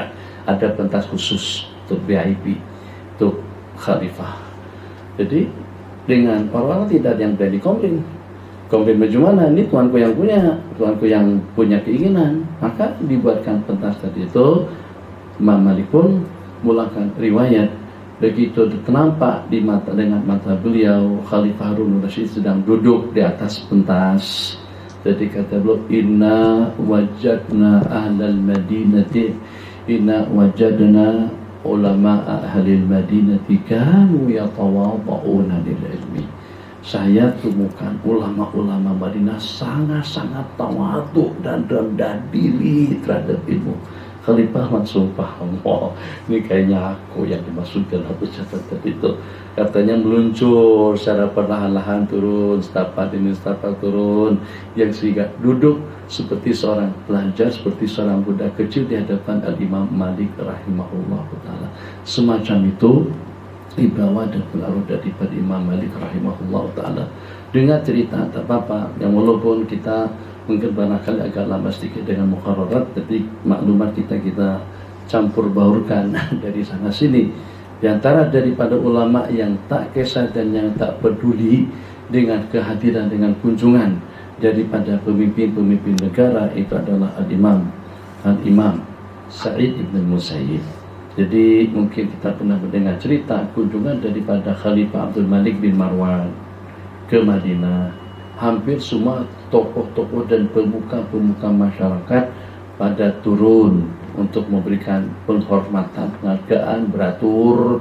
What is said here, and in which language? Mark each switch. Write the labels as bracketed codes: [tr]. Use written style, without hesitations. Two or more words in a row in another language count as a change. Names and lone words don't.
[ms] Ada pentas khusus untuk VIP, untuk khalifah. Jadi dengan orang-orang tidak ada yang berani komplain bagaimana, ini tuanku yang punya keinginan. Maka dibuatkan pentas tadi itu. Imam Malik pun mulakan riwayat Begitu nampak di mata, dengan mata beliau, Khalifah Harun Rasyid sedang duduk di atas pentas. Jadi kata beliau, [ar] إنا وجدنا أهل المدينة، إنا وجدنا علماء أهل المدينة كانوا يتواضعون للعلم. [ms] Saya temukan ulama-ulama Madinah sangat-sangat tawadhu dan rendah diri terhadap ilmu. Khalifah langsung paham, oh ini kayaknya aku yang dimaksudkan aku catatan itu. Katanya meluncur secara perlahan-lahan turun, setapak demi setapak turun, yang sehingga duduk seperti seorang pelajar, seperti seorang budak kecil di hadapan Al-Imam Malik [ar] رحمه الله تعالى. [ms] Semacam itu dibawa dan pengaruh daripada Imam Malik [ar] رحمه الله تعالى. [ms] Dengan cerita tak apa-apa, yang walaupun kita mungkin barangkali agak lama sedikit dengan muqarrarat, tapi maklumat kita campur baurkan dari sana sini. Di antara daripada ulama yang tak kisah dan yang tak peduli dengan kehadiran, dengan kunjungan daripada pemimpin-pemimpin negara, itu adalah Al-Imam Sa'id ibn Musayyib. Jadi mungkin kita pernah mendengar cerita kunjungan daripada Khalifah Abdul Malik bin Marwan ke Madinah. Hampir semua tokoh-tokoh dan pemuka-pemuka masyarakat pada turun untuk memberikan penghormatan, penghargaan, beratur.